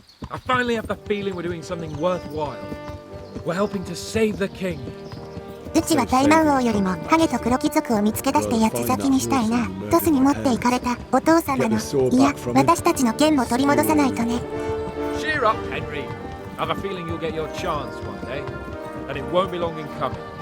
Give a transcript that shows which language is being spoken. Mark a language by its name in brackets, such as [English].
[English] I finally have the feeling we're doing something worthwhile. We're helping to save the king. [Japanese] うちは大魔王よりもハゲと黒貴族を見つけ出して八つ咲きにしたいな。トスに持っていかれたお父様の、いや私たちの剣も取り戻さないとね。 [English] Cheer up, Henry. I have a feeling you'll get your chance one day, and it won't be long in coming.